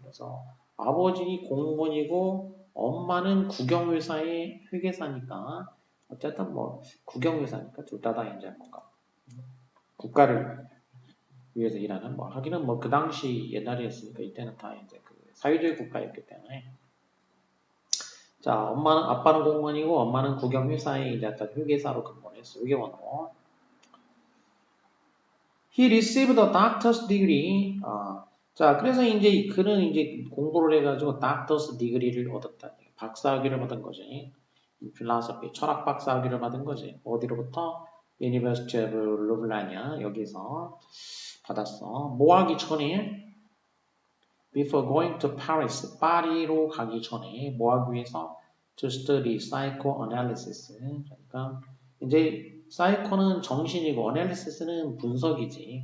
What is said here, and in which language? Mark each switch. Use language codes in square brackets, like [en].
[ko] 그래서 아버지 공무원이고 엄마는 국영회사의 회계사니까 어쨌든 뭐 국영회사니까 둘 다 이제 뭔가 국가를 위해서 일하는 뭐 하기는 뭐 그 당시 옛날이었으니까 이때는 다 이제 그 사회주의 국가였기 때문에 자 아빠는 공무원이고 엄마는 국영회사의 이제 회계사로 근무를 했어 회계원으로. [en] He received a doctor's degree. [ko] 자, 그래서 이제 그는 이제 공부를 해가지고 [en] doctor's degree [ko] 를 얻었다. 박사학위를 받은 거지. philosophy, 철학 박사학위를 받은 거지. 어디로부터? University of Ljubljana 여기서 받았어. 뭐 하기 전에? [en] Before going to Paris, [ko] 파리로 가기 전에 뭐 하기 위해서? [en] To study psychoanalysis. [ko] 그러니까 이제 사이코는 정신이고 어널리시스는 분석이지.